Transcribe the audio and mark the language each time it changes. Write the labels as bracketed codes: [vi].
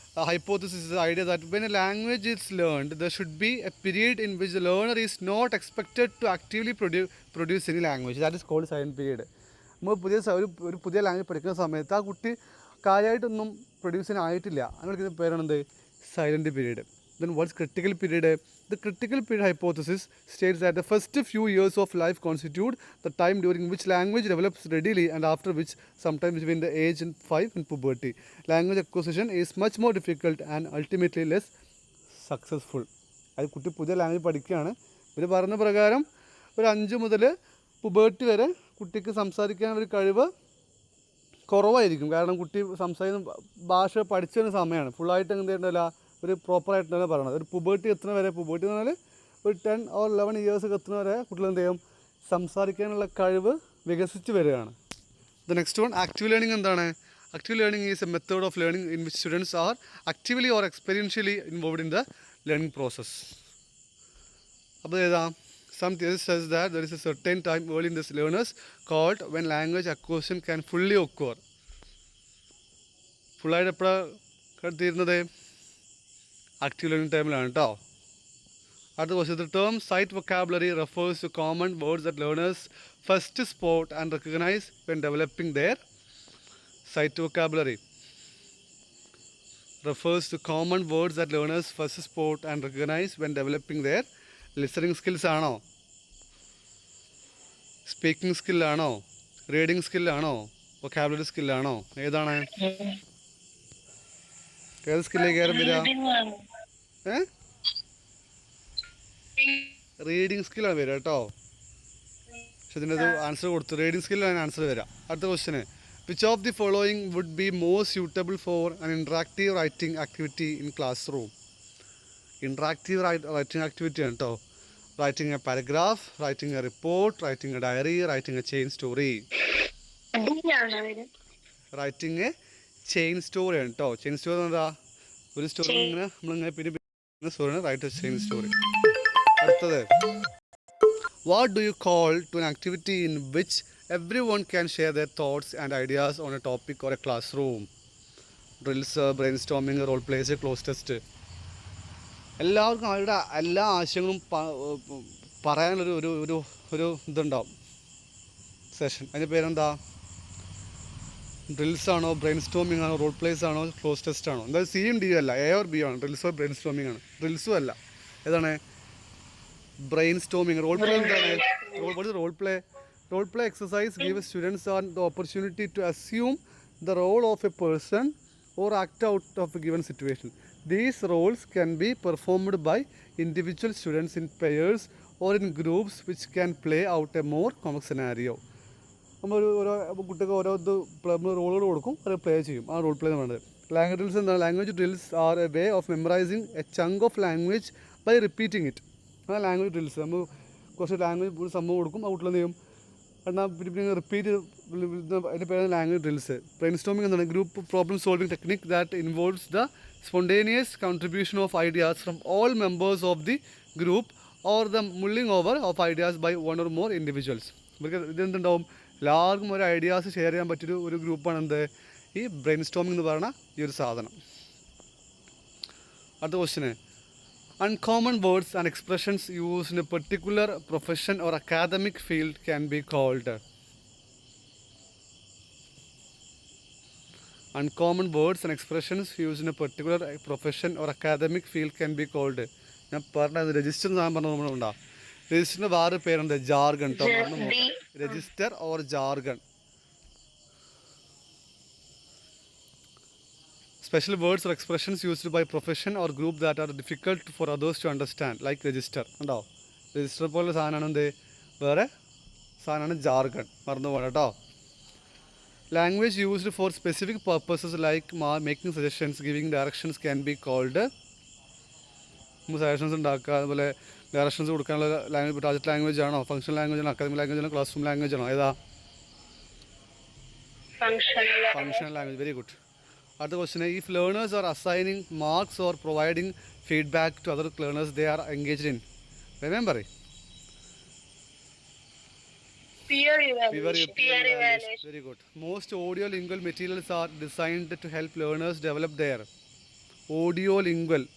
[en] hypothesis is the idea that when a language is learned, there should be a period in which the learner is not expected to actively produce any language. That is called silent period. [ml] നമ്മൾ ഒരു പുതിയ language പഠിക്കുന്ന സമയത്ത് ആ കുട്ടി കാര്യമായിട്ടൊന്നും produce ചെയ്യാനായിട്ടില്ല. അങ്ങനെ പേരാണെന്ത്? [en] Silent period. Then what's critical period? The critical period hypothesis states that the first few years of life constitute the time during which language develops readily and after which, sometime between the age of 5 and puberty, language acquisition is much more difficult and ultimately less successful. [ml] അത് കുട്ടി പുതിയ language പഠിക്കുകയാണ്. ഇവർ പറഞ്ഞ പ്രകാരം ഒരു 5 മുതൽ പുബേർട്ടി വരെ കുട്ടിക്ക് സംസാരിക്കാനുള്ളൊരു കഴിവ് കുറവായിരിക്കും. കാരണം കുട്ടി സംസാരിക്കുന്ന ഭാഷ പഠിച്ചതിന് സമയമാണ്. ഫുള്ളായിട്ട് എന്ത് ചെയ്യണ്ടല്ല, ഒരു പ്രോപ്പറായിട്ടാണ് പറയണത്. ഒരു പുബേർട്ടി എത്തുന്ന വരെ, പുബേർട്ടി എന്ന് പറഞ്ഞാൽ ഒരു [en] 10 or 11 years [ml] എത്തുന്ന വരെ കുട്ടികൾ എന്ത് ചെയ്യും? സംസാരിക്കാനുള്ള കഴിവ് വികസിച്ച് വരികയാണ്. [en] the next one, [ml] active learning എന്താണ്? [en] Active learning is a method of learning in which students are actively or experientially involved in the learning process. [ml] അപ്പോൾ ഏതാ [en] some theories says that there is a certain time early in this learners called when language acquisition can fully occur. [ml] ഫുള്ളായിട്ട് എപ്പോഴാണ് തീരുന്നത് active learning ടൈമിലാണ് കേട്ടോ. [en] അടുത്ത question the term sight vocabulary refers to common words that learners first spot and recognize when developing their sight vocabulary refers to common words that learners first spot and recognize when developing their listening skills [ml] ആണോ, speaking സ്കില്ലാണോ, reading സ്കില്ലാണോ, vocabulary സ്കില്ലാണോ, ഏതാണ്? ഏത് സ്കില്ലേക്ക് കയറി വരിക? Reading സ്കില്ലാണ് വരിക കേട്ടോ. പക്ഷെ ഇതിൻ്റെ ഒരു ആൻസർ കൊടുത്തു, റീഡിങ് സ്കില്ലാണ് ആൻസർ വരിക. അടുത്ത question [en] which of the following would be more suitable for an interactive writing activity in classroom? Interactive writing activity [ml] ആണ് കേട്ടോ. [en] Writing a paragraph, writing a report, writing a diary, writing a chain story. Writing a chain story [ml] ആണ് കേട്ടോ. Chain story എന്താ? ഒരു story ഇങ്ങനെ നമ്മളിങ്ങനെ പിന്നെ സ്റ്റോറിയാണ് [en] Write a chain story. [ml] അടുത്തത് [en] what do you call to an activity in which everyone can share their thoughts and ideas on a topic or a classroom? Drills, brainstorming, role plays, close test. [ml] എല്ലാവർക്കും അവരുടെ എല്ലാ ആശയങ്ങളും പറയാനൊരു ഒരു ഒരു ഒരു ഇതുണ്ടാവും സെഷൻ. അതിൻ്റെ പേരെന്താ? ഡ്രിൽസ് ആണോ, ബ്രെയിൻ സ്റ്റോമിംഗ് ആണോ, റോൾ പ്ലേസ് ആണോ, ക്ലോസ് ടെസ്റ്റ് ആണോ? എന്തായാലും സി യും ഡി അല്ല, എ ഓർ ബി ആണ്. ഡ്രിൽസോ ബ്രെയിൻ സ്റ്റോമിംഗ് ആണ്. ഡ്രിൽസും അല്ല, ഏതാണ്? Brain storming. റോൾ പ്ലേ എന്താണ്? Role play. [en] Role play exercise gives students the opportunity to assume the role of a person or act out of a given situation. These roles can be performed by individual students in pairs or in groups which can play out a more complex scenario. [ml] നമ്മൾ ഓരോ കുട്ടിക്ക് ഓരോ ഇത് റോളുകൾ കൊടുക്കും, അത് play ചെയ്യും. ആ റോൾ പ്ലേ എന്ന് പറയുന്നത്. ലാംഗ്വേജ് ഡ്രിൽസ് എന്താണ്? [en] Language drills are a way of memorizing a chunk of language by repeating it. [ml] ആ ലാംഗ്വേജ് ഡ്രിൽസ് നമ്മൾ കുറച്ച് ലാംഗ്വേജ് ഒരു സംഭവം കൊടുക്കും, ആ കുട്ടികൾ എന്ത് ചെയ്യും? എന്നാൽ പിന്നെ റിപ്പീറ്റ്. അതിൻ്റെ പേരാണ് ലാംഗ്വേജ് ഡ്രിൽസ്. ബ്രെയിൻ സ്റ്റോമിംഗ് എന്താണ്? [en] Group problem solving technique that involves the spontaneous contribution of ideas from all members of the group or the mulling over of ideas by one or more individuals. [ml] ഇവർക്ക് ഇതെന്തുണ്ടാവും? എല്ലാവർക്കും ഒരു ideas share ചെയ്യാൻ പറ്റിയൊരു ഒരു ഗ്രൂപ്പാണ് എന്ത്? ഈ ബ്രെയിൻ സ്റ്റോമിംഗ് എന്ന് പറയുന്ന ഈ ഒരു സാധനം. അടുത്ത question [en] uncommon words and expressions used in a particular profession or academic field can be called. Uncommon words and expressions used in a particular profession or academic field can be called. [ml] ഞാൻ പറഞ്ഞത് register ഞാൻ പറഞ്ഞത് നമ്മളുണ്ടാ. രജിസ്റ്ററിൻ്റെ വേറെ പേരുണ്ട്, jargon കേട്ടോ. [en] Register or jargon. Special words or expressions used by profession or group that are difficult for others to understand, like register. [ml] ഉണ്ടോ? Register പോലെ സാധനമാണ് എന്ത്? വേറെ സാധനമാണ് ജാർഗൺ. മറന്നു പോകണം കേട്ടോ. [en] Language used for specific purposes like making suggestions, giving directions can be called. [ml] നമ്മൾ സജഷൻസ് ഉണ്ടാക്കുക, അതുപോലെ ഡയറക്ഷൻസ് കൊടുക്കാനുള്ള ലാംഗ്വേജ് പ്രോജക്റ്റ് ലാംഗ്വേജ് ആണോ, ഫംഗ്ഷൻ ലാംഗ്വേജ് ആണോ, അക്കാദമിക് ലാംഗ്വേജ് ആണോ, ക്ലാസ് റൂം ലാംഗ്വേജ് ആണോ? ഏതാ? [en] Functional language. Very good. [ml] അടുത്ത question [en] if learners are assigning marks or providing feedback to other learners they are engaged in, remember Peer evaluation. Very good. Most audio lingual materials are designed to help learners develop their audio lingual.